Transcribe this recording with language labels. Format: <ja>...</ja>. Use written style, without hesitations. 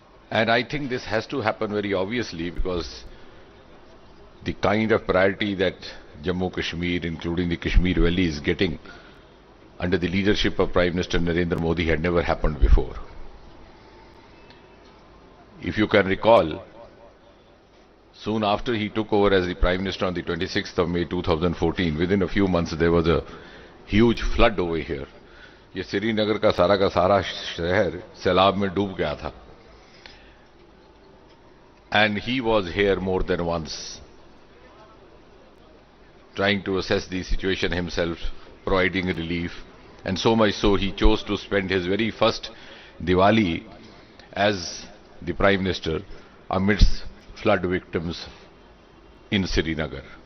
<en>And I think this has to happen very obviously because the kind of priority that Jammu Kashmir, including the Kashmir Valley, is getting under the leadership of Prime Minister Narendra Modi had never happened before. If you can recall, soon after he took over as the Prime Minister on the 26th of May 2014, within a few months there was a huge flood over here.</en> <hi>ये श्रीनगर का सारा शहर सैलाब में डूब गया था.</hi> <en>And he was here more than once, trying to assess the situation himself, providing relief, and so much so he chose to spend his very first Diwali as the Prime Minister amidst flood victims in Srinagar.</en>